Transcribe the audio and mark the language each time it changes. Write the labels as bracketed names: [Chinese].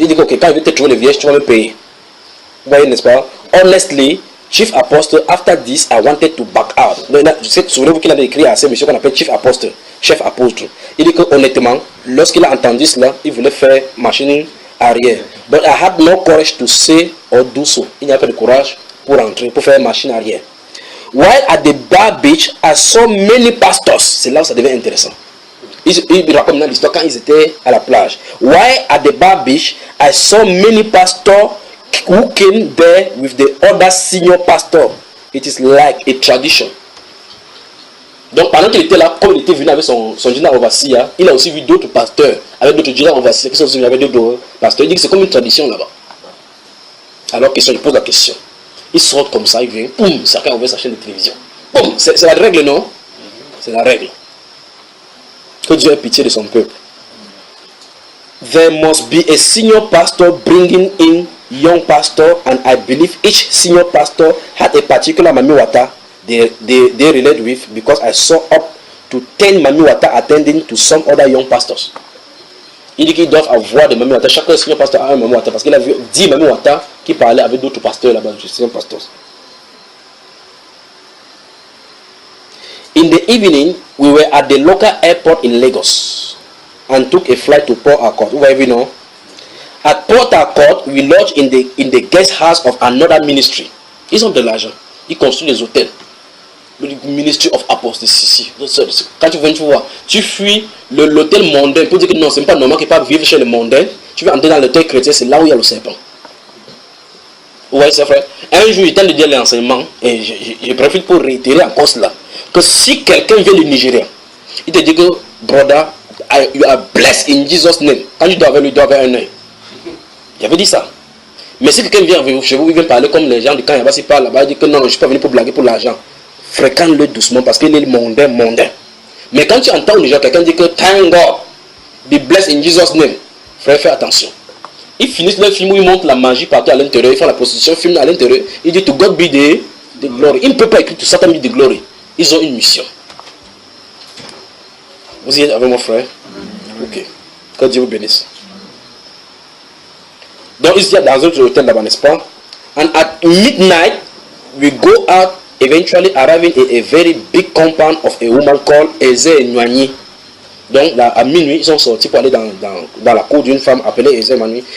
[French] Il dit que okay, quand il veut te trouver les vierges, tu vas me payer. Vous voyez, n'est-ce pas? [English] Honestly, Chief Apostle, after this, I wanted to back out. [French] Souvenez-vous qu'il avait écrit à ce monsieur qu'on appelle Chief Apostle, chef apôtre. Il dit que honnêtement, lorsqu'il a entendu cela, il voulait faire machine arrière. [English] But I had no courage to say or do so. [French] Il n'y a pas de courage pour entrer, pour faire machine arrière. [English] While at the bar beach, I saw many pastors. [French] C'est là où ça devient intéressant. Il raconte dans l'histoire quand ils étaient à la plage. [English] While at the bar beach, I saw many pastors who came there with the other senior pastor. It is like a tradition. [French] Donc pendant qu'il était là, comme il était venu avec son général overseer, il a aussi vu d'autres pasteurs avec d'autres généraux overseers qui sont venus avec d'autres pasteurs. Il dit que c'est comme une tradition là-bas. Alors, question, il pose la question. Il sort comme ça, il vient, boum, chacun ouvre sa chaîne de télévision. Boum, c'est la règle, non? C'est la règle. Que Dieu ait pitié de son peuple. [English] There must be a senior pastor bringing in young pastor, and I believe each senior pastor had a particular Mami Wata they relate with, because I saw up to 10 Mami Wata attending to some other young pastors. [French] Il dit qu'ils doivent avoir des Mami Wata. Chaque senior pasteur a un Mami Wata, parce qu'il a vu 10 Mami Wata qui parlaient avec d'autres pasteurs là-bas, des senior pastors. [English] In the evening, we were at the local airport in Lagos and took a flight to Port Harcourt. Who you know? At Port Harcourt, we lodged in the guest house of another ministry. [French] Ils ont de l'argent. Ils construisent des hôtels. Le [English] ministry of apostasy. [French] Quand tu viens, tu vois, tu fuis l'hôtel mondain pour dire que non, c'est pas normal qu'il ne pas vivre chez les mondains. Tu vas entrer dans l'hôtel chrétien, c'est là où il y a le serpent. Ouais, c'est vrai. Un jour, il tente de dire l'enseignement, et je profite pour réitérer encore cela, que si quelqu'un vient du Nigeria, il te dit que, [English] brother, you are blessed in Jesus' name. [French] Quand tu dois avec lui, il doit avoir un œil. J'avais dit ça. Mais si quelqu'un vient chez vous, il vient parler comme les gens du camp, il va s'y parler là-bas, il dit que non, je ne suis pas venu pour blaguer pour l'argent. Fréquente-le doucement parce qu'il est mondain. Mais quand tu entends au Nigeria quelqu'un dire que [English] thank God, be blessed in Jesus' name, [French] frère, fais attention. Ils finissent le film où ils montrent la magie partout à l'intérieur, ils font la prostitution, film à l'intérieur, ils disent [English] to God be the glory. [French] Ils ne peuvent pas écrire [English] to Satan be the glory. [French] Ils ont une mission. Vous y êtes avec mon frère? Ok. Que Dieu vous bénisse. Donc ils y a dans un autre hôtel là-bas, n'est-ce pas? [English] And at midnight, we go out, eventually arriving at a very big compound of a woman called Eze Nwanyi. [French] Donc là, à minuit, ils sont sortis pour aller dans la cour d'une femme appelée Eze Nwanyi.